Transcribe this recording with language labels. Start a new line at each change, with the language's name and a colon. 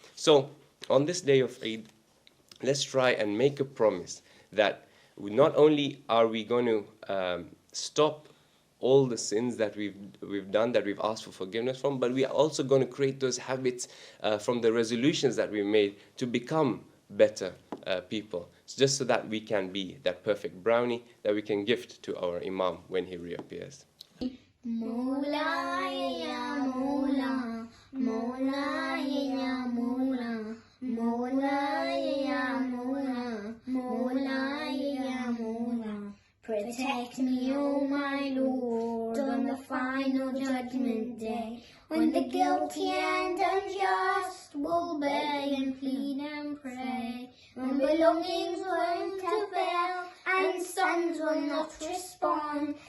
English: So on this day of Eid, let's try and make a promise that not only are we going to stop all the sins that we've done, that we've asked for forgiveness from, but we are also going to create those habits from the resolutions that we made to become better people, just so that we can be that perfect brownie that we can gift to our Imam when he reappears.
Arabic: مولاي يا مولا مولاي يا مولا مولاي يا مولا مولاي يا مولا.
English: Protect me, O my Lord, on the final judgment day, when the guilty and unjust will beg and plead and pray, when belongings won't avail and sons will not respond.